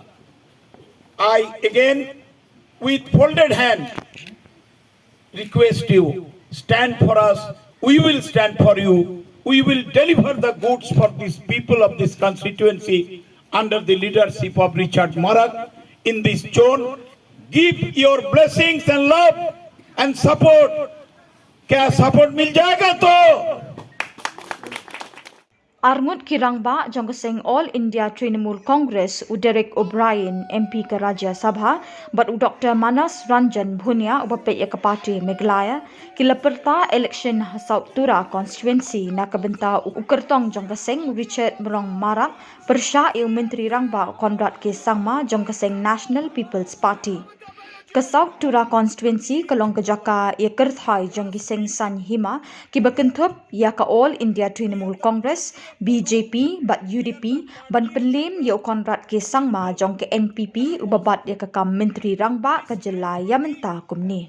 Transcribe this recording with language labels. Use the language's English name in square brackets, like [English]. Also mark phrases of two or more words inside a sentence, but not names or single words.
[English] I again, with folded hand, request you, stand for us. We will stand for you. We will deliver the goods for these people of this constituency under the leadership of Richard Marak in this zone. Give your blessings and love and support. [Hindi] क्या support मिल जाएगा तो? [Khasi] Arngut K Sangma All India Trinamool Congress Derek O'Brien MP ke Rajya Sabha but Dr Manas Ranjan Bhunia Peit Party Meghalaya Pyrta Elekshon South Tura constituency nakabenta kyrtong seng Richard Mrong Marak Pyrshah Myntri Rangbah Conrad K Sangma National People's Party ke South Tura constituency kalong ke jaka iakyrthai seng san hima kiba kiba ya All India Trinamool Congress BJP but UDP ban pynliem ya Conrad K Sangma ke NPP ubabat ya kam Myntri Rangbah ke Jylla ya mynta kumne